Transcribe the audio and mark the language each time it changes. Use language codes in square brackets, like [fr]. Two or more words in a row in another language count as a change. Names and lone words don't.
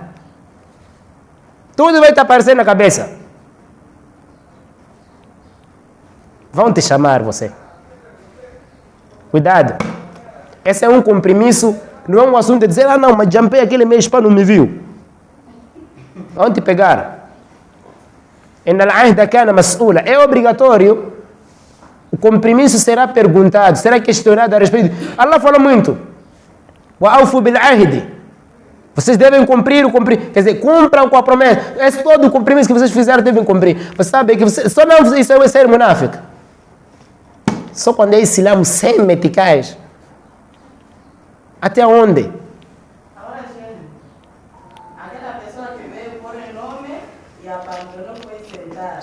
[pt] Tudo vai te aparecer na cabeça. Vão te chamar você. Cuidado. Esse é um compromisso. Não é um assunto de dizer, não, mas jumpei aquele mês para não me viu. Vão te pegar. [ar] إن العهد كان مسؤولا. [pt] É obrigatório. O compromisso será perguntado, será questionado a respeito. Allah falou muito. [ar] وأوفوا بالعهد. [pt] Vocês devem cumprir. Quer dizer, cumpram com a promessa. Esse todo o compromisso que vocês fizeram devem cumprir. Você sabe que só não isso é ser munáfico. Só quando é Islã sem meticais. Até onde? Agora, gente, aquela pessoa que veio pôr o nome e abandonou foi sentar.